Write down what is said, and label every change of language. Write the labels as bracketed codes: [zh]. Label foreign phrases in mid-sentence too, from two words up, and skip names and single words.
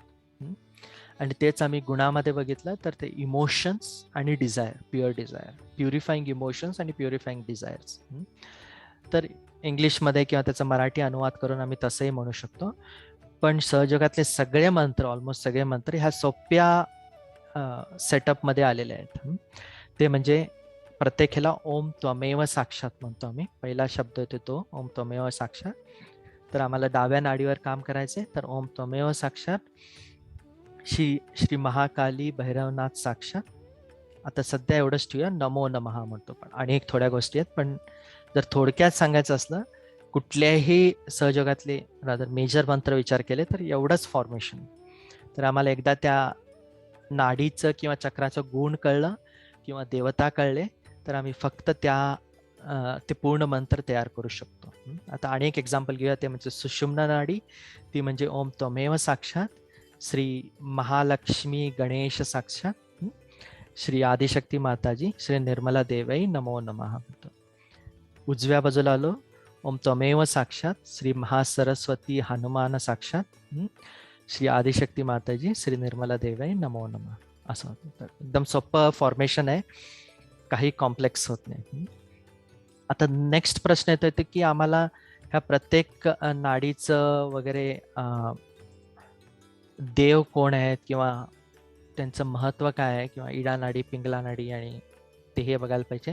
[mr] आणि तेच आम्ही गुणामध्ये बघितलं तर ते इमोशन्स आणि डिझायर, [en] pure desire, purifying emotions [mr] आणि [en] purifying desires. [mr] तर इंग्लिशमध्ये किंवा त्याचा मराठी अनुवाद करून आम्ही तसंही म्हणू शकतो. पण सहजगातले सगळे मंत्र, ऑलमोस्ट सगळे मंत्र ह्या सोप्या सेटअपमध्ये आलेले आहेत. ते म्हणजे प्रत्येक ह्याला [sa] ओम त्वमेव साक्षात [mr] म्हणतो आम्ही. पहिला शब्द येतो तो [sa] ओम त्वमेव साक्षात. [mr] तर आम्हाला डाव्या नाडीवर काम करायचंय. [sa] तर ओम त्वमेव साक्षात श्री महाकाली भैरवनाथ साक्षात. [mr] आता सध्या एवढंच ठेवूया, [sa] नमो नमः म्हणतो. [mr] पण आणि एक थोड्या गोष्टी आहेत, पण जर थोडक्यात सांगायचं असलं, कुठल्याही सहयोगातले [en] rather major [mr] मंत्र विचार केले तर एवढंच फॉर्मेशन. तर आम्हाला एकदा त्या नाडीचं किंवा चक्राचं गुण कळलं किंवा देवता कळले तर आम्ही फक्त ते पूर्ण मंत्र तयार करू शकतो. आता आणि एक एक्झाम्पल घेऊया, ते म्हणजे सुषुम्ना नाडी. ती म्हणजे [sa] ओम त्वमेव साक्षात श्री महालक्ष्मी गणेश साक्षात श्री आदिशक्ती माताजी श्री निर्मला देवई नमो नमः. [mr] उजव्या बाजूला आलो, [sa] ओम त्वमेव साक्षात श्री महासरस्वती हनुमान साक्षात श्री आदिशक्ती माताजी श्री निर्मला देवई नमो नमः. [mr] असं होतं. एकदम सोपं फॉर्मेशन आहे, काही कॉम्प्लेक्स होत नाही. आता नेक्स्ट प्रश्न येतो की आम्हाला ह्या प्रत्येक नाडीचं वगैरे देव कोण आहेत किंवा त्यांचं महत्व काय आहे, किंवा इडा नाडी, पिंगला नाडी आणि ते हे बघायला पाहिजे.